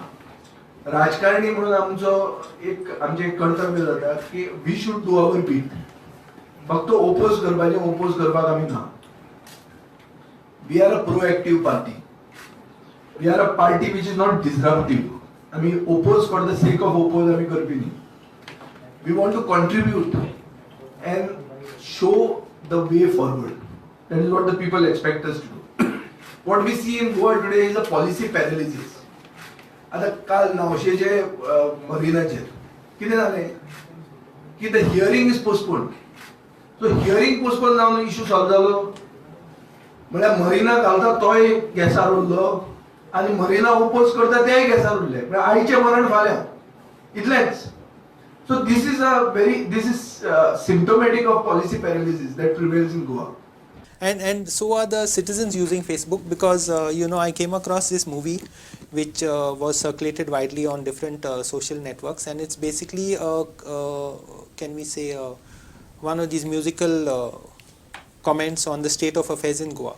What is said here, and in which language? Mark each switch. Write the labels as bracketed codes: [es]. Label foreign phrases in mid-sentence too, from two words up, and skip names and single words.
[kok] राजकारणी म्हणून आमचें एक कर्तव्य जाता की [en] we should do our bit. [kok] फक्त ओपोज करपाक आमी ना. [en] We are a proactive party. We are a party which is not disruptive. [kok] आमी [en] oppose for the sake of oppose [kok] आमी करपी न्ही. [en] We want to contribute and show the way forward. That is what the people expect us to do. What we see in Goa today is a policy paralysis. [kok] आता काल नावशेचे मरिनाचेर कितें जालें की [en] the hearing is postponed. so hearing postpone [kok] जावन [en] issue solve [kok] जालो म्हळ्यार मरिना घालता तोय गॅसार उरलो आनी मरिना ओपोज करता तेय गॅसार उरले. म्हळ्यार आयचें मरण फाल्यां इतलेंच. [en] So this is symptomatic of policy paralysis that prevails in Goa. And so are the citizens using Facebook, because I came across this movie which was circulated widely on different social networks, and it's basically can we say one of these musical comments on the state of affairs in Goa.